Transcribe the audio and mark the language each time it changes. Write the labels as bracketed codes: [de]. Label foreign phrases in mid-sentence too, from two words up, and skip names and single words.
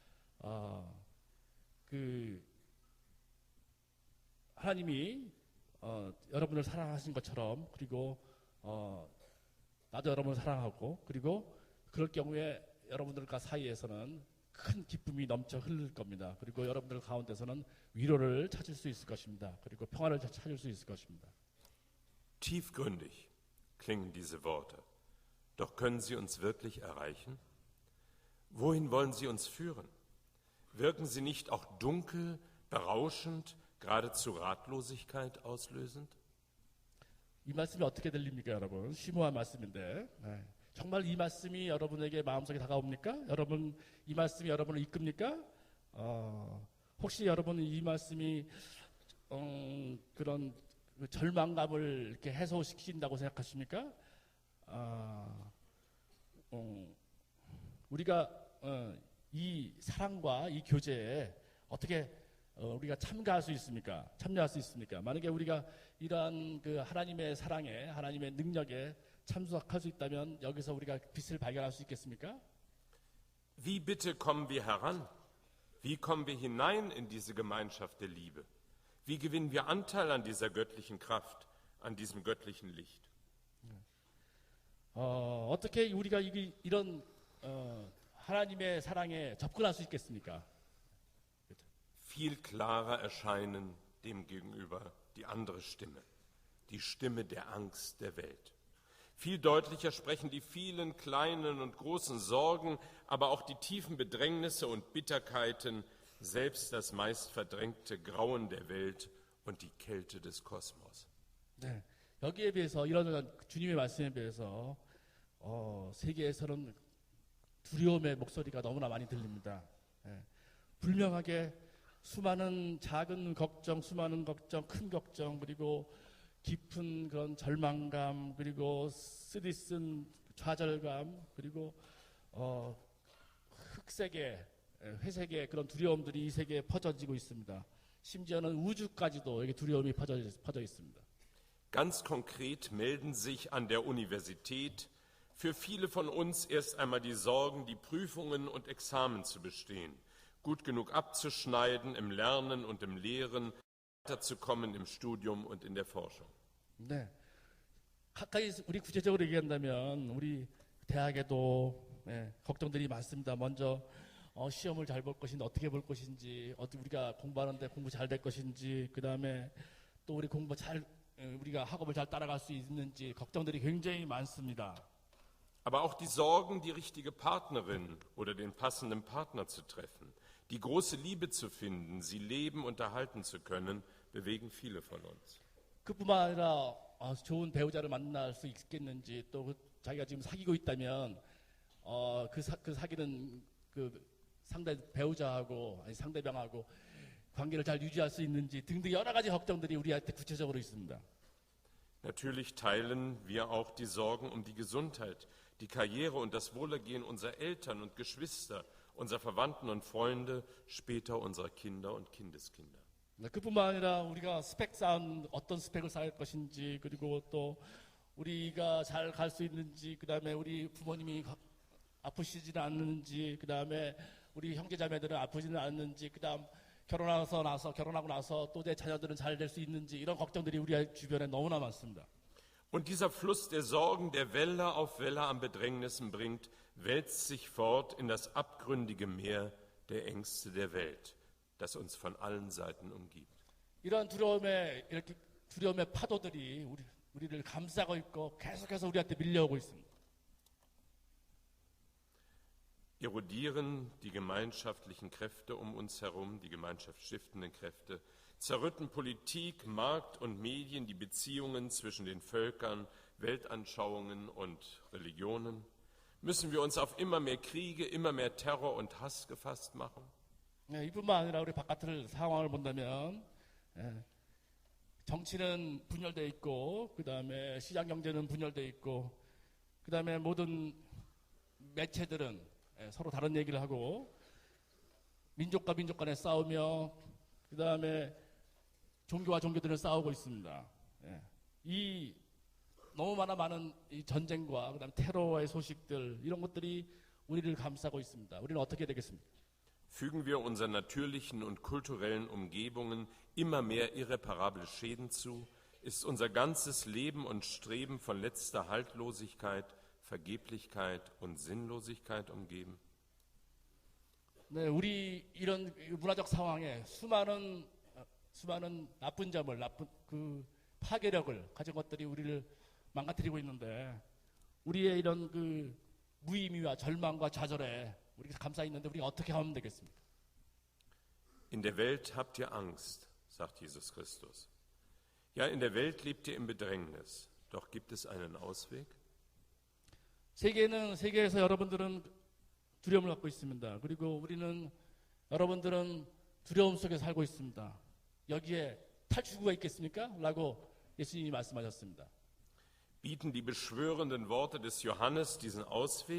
[ko] 하나님이 여러분을 사랑하신 것처럼 그리고 나도 여러분을 사랑하고 그리고 그럴 경우에 여러분들과 사이에서는 큰 기쁨이 넘쳐 흐를 겁니다. 그리고 여러분들 가운데서는 위로를 찾을 수 있을 것입니다. 그리고 평화를 찾을 수 있을 것입니다. [de] Tiefgründig klingen diese Worte. Doch können sie uns wirklich erreichen? Wohin wollen sie uns führen? Wirken sie nicht auch dunkel, berauschend, geradezu Ratlosigkeit auslösend? [ko] 이 말씀이 어떻게 들립니까, 여러분? 심오한 말씀인데 정말 이 말씀이 여러분에게 마음속에 다가옵니까? 여러분 이 말씀이 여러분을 이끕니까? 혹시 여러분은 이 말씀이 그런 절망감을 이렇게 해소시킨다고 생각하십니까? 우리가 이 사랑과 이 교제에 어떻게 우리가 참여할 수 있습니까? 만약에 우리가 이러한 그 하나님의 사랑에 하나님의 능력에 참석할 수 있다면 여기서 우리가 빛을 발견할 수 있겠습니까? [de] Wie bitte kommen wir heran? Wie kommen wir hinein in diese Gemeinschaft der Liebe? Wie gewinnen wir Anteil an dieser göttlichen Kraft, an diesem göttlichen Licht? [ko] 어떻게 우리가 이런 하나님의 사랑에 접근할 수 있겠습니까? [de] Viel klarer erscheinen dem gegenüber die andere Stimme, die Stimme der Angst der Welt. Viel deutlicher sprechen die vielen kleinen und großen Sorgen, aber auch die tiefen Bedrängnisse und Bitterkeiten, selbst das meist verdrängte Grauen der Welt und die Kälte des Kosmos. [ko] 네, 여기에 비해서 이런 주님의 말씀에 비해서 세계에서는 두려움의 목소리가 너무나 많이 들립니다. 불명하게 수많은 작은 걱정, 큰 걱정, 그리고 깊은 그런 절망감, 그리고 쓰디쓴 좌절감, 그리고 흑색의 회색의 그런 두려움들이 이 세계에 퍼져지고 있습니다. 심지어는 우주까지도 여기 두려움이 퍼져 있습니다. [de] Ganz konkret melden sich an der Universität für viele von uns erst einmal die Sorgen, die Prüfungen und Examen zu bestehen, gut genug abzuschneiden im Lernen und im Lehren, weiterzukommen im Studium und in der Forschung. [ko] 네, 가까이 우리 구체적으로 얘기한다면 우리 대학에도 걱정들이 많습니다. 먼저 시험을 잘 볼 것인지 어떻게 볼 것인지 우리가 공부하는데 공부 잘 될 것인지 그 다음에 또 우리 공부 우리가 학업을 잘 따라갈 수 있는지 걱정들이 굉장히 많습니다. [de] Aber auch die Sorgen, die richtige Partnerin oder den passenden Partner zu treffen, die große Liebe zu finden, sie leben und erhalten zu können, bewegen viele von uns. [ko] 그뿐만 아니라 좋은 배우자를 만날 수 있겠는지 또 자기가 지금 사귀고 있다면 그 사귀는 그 상대 배우자하고 아니 상대방하고 관계를 잘 유지할 수 있는지 등등 여러 가지 걱정들이 우리한테 구체적으로 있습니다. [de] Natürlich teilen wir auch die Sorgen um die Gesundheit, die Karriere und das Wohlergehen unserer Eltern und Geschwister, unserer Verwandten und Freunde, später unserer Kinder und Kindeskinder. [ko] 그뿐만 아니라 우리가 어떤 스펙을 쌓을 것인지 그리고 또 우리가 잘 갈 수 있는지 그다음에 우리 부모님이 아프시지는 않는지 그다음에 우리 형제자매들은 아프지는 않는지 그다음 결혼하고 나서 또 내 자녀들은 잘 될 수 있는지 이런 걱정들이 우리 주변에 너무나 많습니다. [de] Und dieser Fluss der Sorgen, der Welle auf Welle an Bedrängnissen bringt, wälzt sich fort in das abgründige Meer der Ängste der Welt, das uns von allen Seiten umgibt. [ko] 이런 두려움의 파도들이 우리를 감싸고 있고 계속해서 우리한테 밀려오고 있습니다. [de] Erodieren die gemeinschaftlichen Kräfte um uns herum, die gemeinschaftsstiftenden Kräfte, zerrütten Politik, Markt und Medien die Beziehungen zwischen den Völkern, Weltanschauungen und Religionen? Müssen wir uns auf immer mehr Kriege, immer mehr Terror und Hass gefasst machen? [ko] 이뿐만 아니라 우리 바깥을 상황을 본다면 정치는 분열되어 있고 그 다음에 시장 경제는 분열되어 있고 그 다음에 모든 매체들은 서로 다른 얘기를 하고 민족과 민족 간에 싸우며 그 다음에 종교와 종교들은 싸우고 있습니다. 이 너무 많은 이 전쟁과 그다음 테러의 소식들 이런 것들이 우리를 감싸고 있습니다. 우리는 어떻게 되겠습니까? [de] Fügen wir unseren natürlichen und kulturellen Umgebungen immer mehr irreparable Schäden zu, ist unser ganzes Leben und Streben von letzter Haltlosigkeit, Vergeblichkeit und Sinnlosigkeit umgeben? [ko] 네, 우리 이런 문화적 상황에 수많은 나쁜 점을 그 파괴력을 가진 것들이 우리를 망가뜨리고 있는데 우리의 이런 그 무의미와 절망과 좌절에 우리가 감싸 있는데 우리가 어떻게 하면 되겠습니까? [de] In der Welt habt ihr Angst, sagt Jesus Christus. Ja, in der Welt lebt ihr in Bedrängnis. Doch gibt es einen Ausweg? [ko] 세계에서 여러분들은 두려움을 갖고 있습니다. 그리고 여러분들은 두려움 속에 살고 있습니다. 여기에 탈출구가 있겠습니까? 라고 예수님이 말씀하셨습니다. [de] Bieten die beschwörenden Worte des Johannes diesen Ausweg?